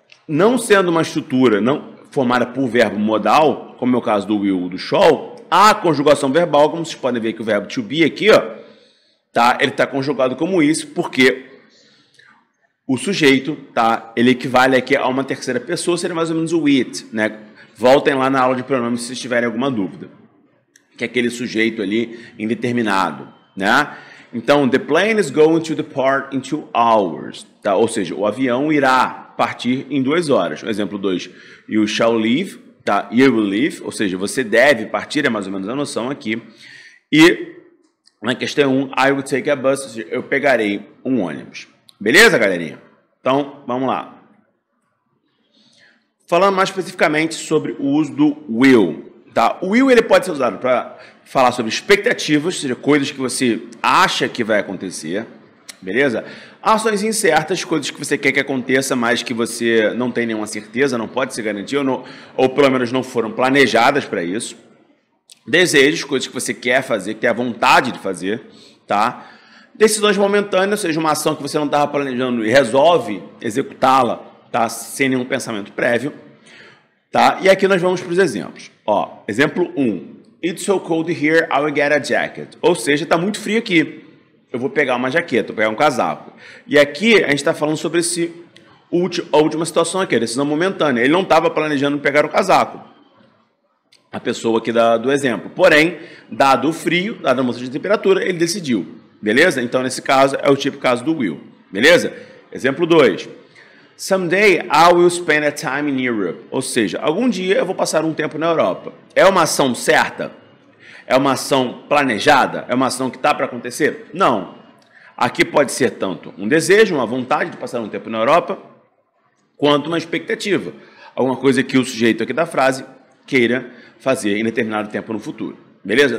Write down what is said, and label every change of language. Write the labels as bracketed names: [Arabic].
[Portuguese] Não sendo uma estrutura não formada por verbo modal, como é o caso do will ou do shall, a conjugação verbal, como vocês podem ver que o verbo to be aqui, ó, tá? Ele está conjugado como isso, porque o sujeito, tá? Ele equivale aqui a uma terceira pessoa, seria mais ou menos o it, né? Voltem lá na aula de pronomes se tiverem alguma dúvida. Que é aquele sujeito ali indeterminado, né? [English] Então, the plane is going to depart in 2 hours, tá? [Portuguese] Ou seja, o avião irá partir em 2 horas. O exemplo 2, [English] you shall leave, [Portuguese] tá? [English] You will leave, [Portuguese] ou seja, você deve partir, é mais ou menos a noção aqui. E na questão 1, [English] I will take a bus, [Portuguese] ou seja, eu pegarei um ônibus. Beleza, galerinha? Então, vamos lá. Falando mais especificamente sobre o uso do will, tá? O will ele pode ser usado para falar sobre expectativas, ou seja, coisas que você acha que vai acontecer, beleza? Ações incertas, coisas que você quer que aconteça, mas que você não tem nenhuma certeza, não pode se garantir, ou pelo menos não foram planejadas para isso. Desejos, coisas que você quer fazer, que tem a vontade de fazer, tá? Decisões momentâneas, ou seja, uma ação que você não estava planejando e resolve executá-la, tá? Sem nenhum pensamento prévio, tá? E aqui nós vamos para os exemplos. Ó, exemplo 1. [English] It's so cold here, I will get a jacket. [Portuguese] Ou seja, está muito frio aqui. Eu vou pegar uma jaqueta, vou pegar um casaco. E aqui a gente está falando sobre a última situação aqui, a decisão momentânea. Ele não estava planejando pegar o casaco. A pessoa aqui do exemplo. Porém, dado o frio, dada a mudança de temperatura, ele decidiu. Beleza? Então, nesse caso, é o tipo caso do will. Beleza? Exemplo 2. [English] Someday I will spend a time in Europe. [Portuguese] Ou seja, algum dia eu vou passar um tempo na Europa. É uma ação certa? É uma ação planejada? É uma ação que está para acontecer? Não. Aqui pode ser tanto um desejo, uma vontade de passar um tempo na Europa, quanto uma expectativa. Alguma coisa que o sujeito aqui da frase queira fazer em determinado tempo no futuro. Beleza?